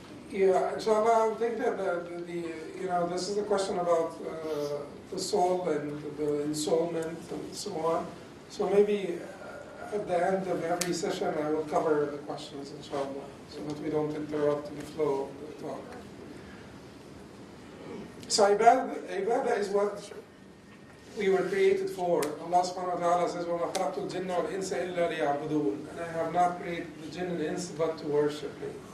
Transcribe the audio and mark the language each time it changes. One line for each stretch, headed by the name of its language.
English: Yeah, inshallah, I think that the you know, this is a question about the soul and the ensoulment and so on. So maybe at the end of every session, I will cover the questions, inshallah, so that we don't interrupt the flow of the talk. So ibadah is what we were created for. Allah subhanahu wa ta'ala says,
Arabic: وَمَا خَلَقْتُ الْجِنَّ وَالْإِنسَ إِلَّا لِيَعْبُدُونَ.
English: And I have not created the jinn and the ins but to worship me.